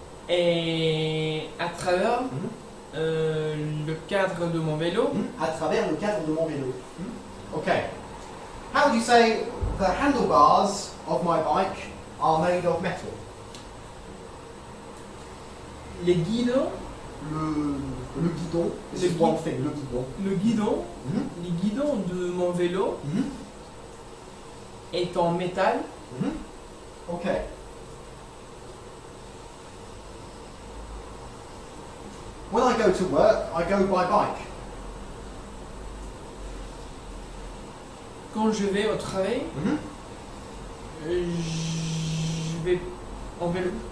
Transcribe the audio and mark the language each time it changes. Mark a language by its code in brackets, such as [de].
[fr] et à travers le cadre de mon vélo. à travers le cadre de mon vélo. [en] Okay. How would you say the handlebars of my bike are made of metal? [fr] Les guidons, [en] Le guidon, this is one thing, le guidon. [fr] les guidons de mon vélo est en métal. [en] Okay. When I go to work, I go by bike. [fr] Quand je vais au travail, je vais en vélo.